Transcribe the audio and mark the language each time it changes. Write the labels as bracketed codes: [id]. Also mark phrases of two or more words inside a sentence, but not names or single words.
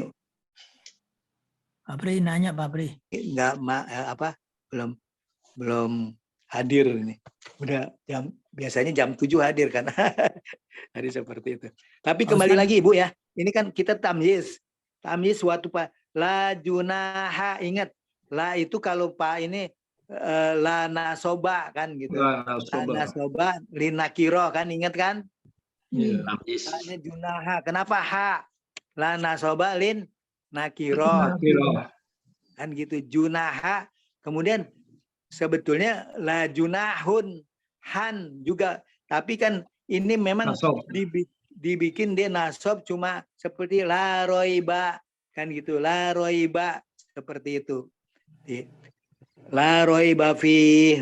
[id] Pak Pri nanya Pak Pri. Belum hadir ini. Udah biasanya jam 7 hadir kan. Hari seperti itu. Tapi kembali lagi Ibu ya. Ini kan kita tamyiz. Tamyiz suatu [ar] لا جناح, [id] ingat. La itu kalau Pak ini [ar] لا ناصبة [id] kan gitu. [ar] لا ناصبة للنكرة [id] kan, ingat kan? [ar] لا جناح. [id] Kenapa ha? [ar] لا ناصبة للنكرة. [id] Kan gitu, junaha. Kemudian sebetulnya [ar] لا جناح [id] han juga, tapi kan ini memang dibikin dia nasab cuma seperti [ar] لا ريب [id] kan gitu, [ar] لا ريب [id] seperti itu. [ar] لا ريب في.